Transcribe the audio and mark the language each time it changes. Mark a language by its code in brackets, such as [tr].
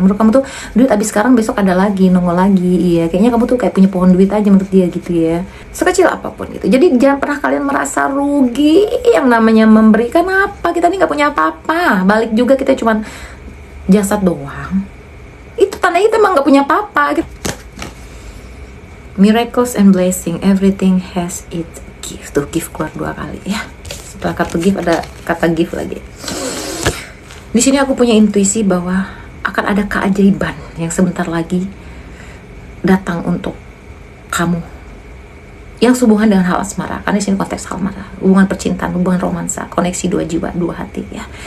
[id] Menurut kamu tuh duit habis sekarang besok ada lagi, nongol lagi. Iya, kayaknya kamu tuh kayak punya pohon duit aja menurut dia gitu ya, sekecil apapun gitu. Jadi jangan pernah kalian merasa rugi. Yang namanya memberikan apa, kita nih nggak punya apa-apa, balik juga kita cuman jasad doang. Itu tandanya kita emang nggak punya apa-apa gitu. [en] Miracles and blessing, everything has its gift. [id] Tuh, gift keluar 2 kali ya. Setelah kata gift ada kata gift lagi. Di sini aku punya intuisi bahwa akan ada keajaiban yang sebentar lagi datang untuk kamu, yang sehubungan dengan hal asmara. Karena di sini konteks hal asmara, hubungan percintaan, hubungan romansa, koneksi 2 jiwa, 2 hati ya.